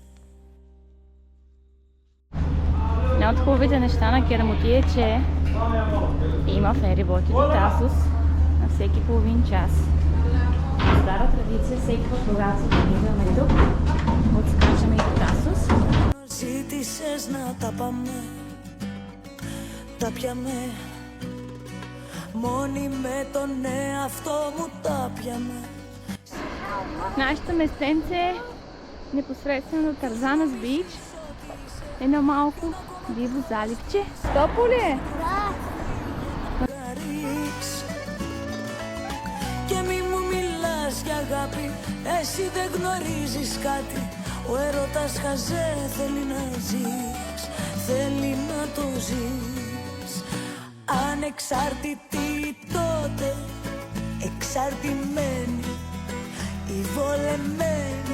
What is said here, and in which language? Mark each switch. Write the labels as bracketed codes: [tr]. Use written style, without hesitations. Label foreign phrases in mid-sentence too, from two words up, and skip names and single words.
[bg] Една от хубавите неща на Керамоти е, че има фериботи до Тасос на всеки половин час. Стара традиция, всеки път, когато идваме тук, отскачаме и до Тасос. [el] Ζήτησες να τα πάμε, τα πιαμε. Μόνοι με τον εαυτό μου τα πιαμε. [bg] Нашето местенце е непосредствено до Тарзанас Бич. Едно малко диво заливче. Топло ли е? [el] Και μη μου μιλάς για αγάπη, εσύ δεν γνωρίζεις κάτι. Ο έρωτας χαζέ θέλει να ζεις, θέλει να το ζεις. Ανεξάρτητη τότε, εξαρτημένη ή βολεμένη.